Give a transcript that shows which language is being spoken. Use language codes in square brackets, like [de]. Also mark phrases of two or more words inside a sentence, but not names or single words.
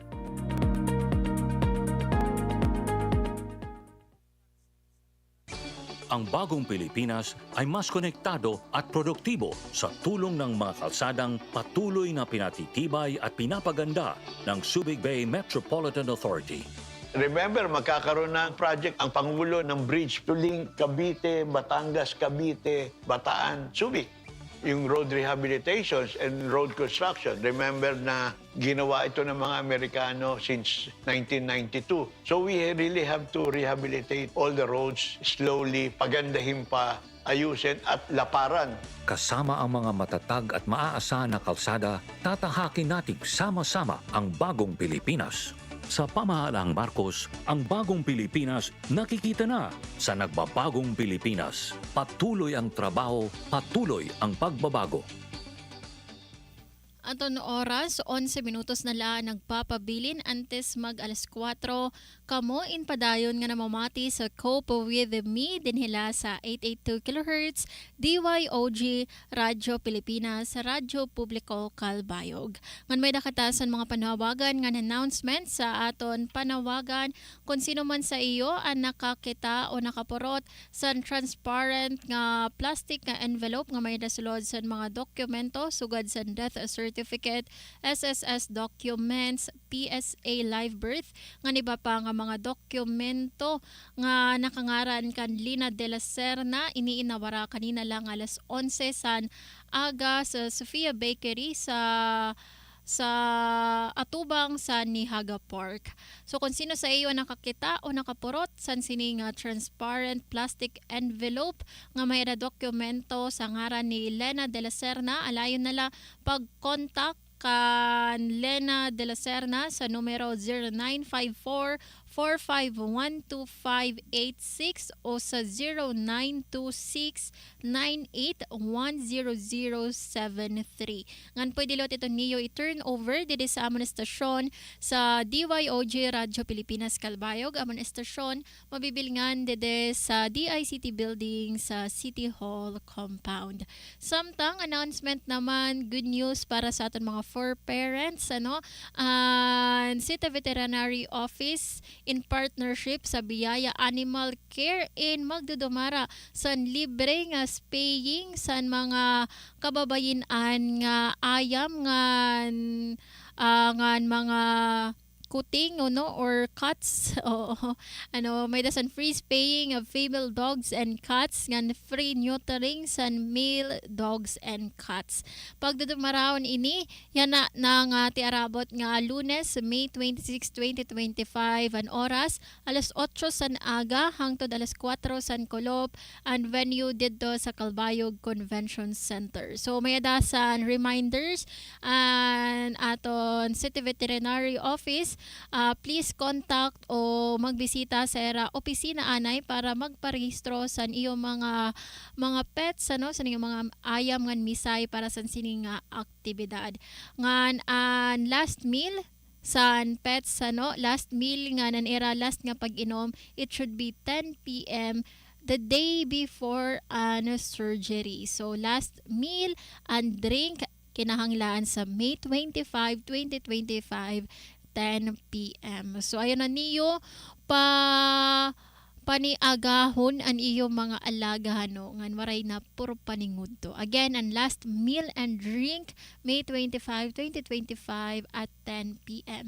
[tl] Ang bagong Pilipinas ay mas konektado at produktibo sa tulong ng mga kalsadang patuloy na pinatitibay at pinapaganda ng Subic Bay Metropolitan Authority. Remember, magkakaroon ng project ang Pangulo ng [en] bridge to link [tl] Cavite, Batangas, Cavite, Bataan, Subic. [en] Yung road rehabilitations and road construction. [tl] Remember na ginawa ito ng mga Amerikano since 1992. [en] So we really have to rehabilitate all the roads slowly, [tl] pagandahin pa, ayusin at laparan. Kasama ang mga matatag at maaasahan na kalsada, tatahakin natin sama-sama ang bagong Pilipinas. Sa pamahalaang Marcos, ang bagong Pilipinas nakikita na sa nagbabagong Pilipinas. Patuloy ang trabaho, patuloy ang pagbabago. [war] Aton oras, 11 minutos na lang nagpapabilin antes mag alas 4. Kamo in padayon nga namamati sa Kaupod [en] with me [war] dinhila sa 882 kHz DYOG Radyo Pilipinas, Radyo Publiko Kalbayog. Ngan may nakatasan mga panawagan nga announcement sa aton panawagan kung sino man sa iyo ang nakakita o nakapurot sa transparent nga plastic nga envelope nga may nasulod sa mga dokumento sugad sa death certificate, SSS documents, PSA live birth, nga niba pa nga mga dokumento nga nakangaran kan Lina de la Serna, iniinawara kanina lang alas 11 san aga sa Sofia Bakery sa atubang sa Nihaga Park. So kung sino sa iyo nakakita o nakapurot sa sining [en] transparent plastic envelope [war] nga may dokumento sa ngaran ni Lena de la Serna, alayon nala pag-contact kan Lena de la Serna sa numero 0954-4512586 o sa 0926-981073. Ngan pwede lot ito niyo i-turn over dito sa amon estasyon sa DYOG Radyo Pilipinas Kalbayog. Amon estasyon mabibilngan dito sa DICT building sa City Hall compound. Samtang announcement naman, good news para sa aton mga [en] for parents, and City [war] Veterinary Office in partnership sa Biyaya Animal Care in Magdudumara san libre nga spaying san mga kababayin-an nga ayam ngan mga kuting or cats may dasan [en] free spaying of female dogs and cats [war] ngan [en] free neutering [war] san [en] male dogs and cats. [war] Pagdudumaraon ini yana nga tiarabot nga Lunes, May 26, 2025 an oras alas 8 san aga hangtod alas 4 san Kolop and venue didto sa Kalbayog Convention Center. So may dasan [en] reminders and [war] aton City Veterinary Office. Please contact o magbisita sa era opisina anay para magparehistro sa iyong mga pets sa iyong mga ayam ngan misay para sa sining aktibidad. Ngan [en] last meal [war] san pets [en] last meal [war] nga nan era last nga pag-inom, [en] it should be 10 p.m. the day before surgery. So last meal and drink kinahanglan sa May 25, 2025 10 p.m. [war] So ayun na niyo paniagahon an iyo mga alaga ngan waray na puro paningud to. [en] Again, ang last meal and drink May 25, 2025 at 10 p.m.